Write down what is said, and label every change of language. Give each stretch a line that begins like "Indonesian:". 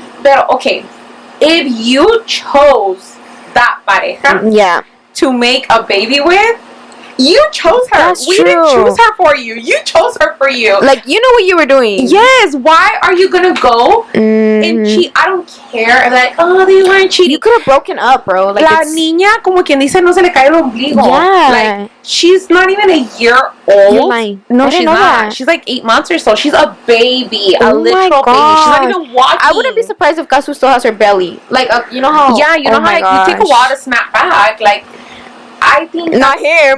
English: Pero okay, if you chose that pareja, to make a baby with. You chose her. That's we true. didn't choose her for you. You chose her for you. Like, you know what you were doing. Yes. Why are you gonna go and cheat? I don't care. Like, oh, they weren't cheating. You could have broken up, bro. Like,
Spanish: la niña, como quien dice, no se le cae el ombligo.
English: Yeah. Like, she's not even a year old. You're lying. No, she's not. That. She's like 8 months or so. She's a baby. A literal baby. She's not even walking. I wouldn't be surprised if Kasu still has her belly. Like, you know how... Yeah, you know how like, you take a while to snap back. Like... I think not him.